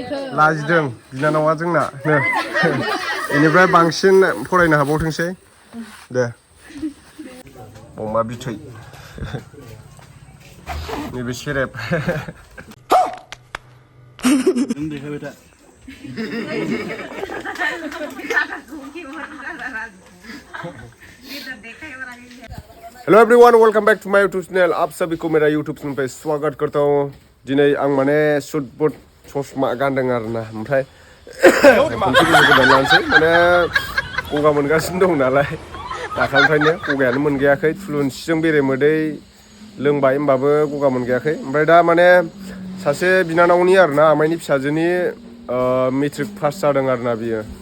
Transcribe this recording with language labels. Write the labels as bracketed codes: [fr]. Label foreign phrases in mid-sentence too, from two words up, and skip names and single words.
[brx] लाजिदों बिनानावा जोंना बेनिफ्राय बांसिन फरायनो हाबावथोंसै दे अमा बिथै नैबे सेरेब [en] hello everyone welcome back to my YouTube channel [hi] आप सभी को मेरा यूट्यूब चैनल पे स्वागत करता हूँ [brx] दिनै आं माने सुट बुट चश्मा गानदों आरोना ओमफ्राय लानोसै माने गगा मोनगासिनो दं नालाय दाखालिनिफ्रायनो गगायानो मोनगायाखै थुलुंसिजों बेरेमोदै लोंबाय होमबाबो गगा मोनगायाखै ओमफ्राय दा माने सासे बिनानावनि आरोना आमाइनि फिसाजोनि [en] matric pass [brx] जादों आरोना बियो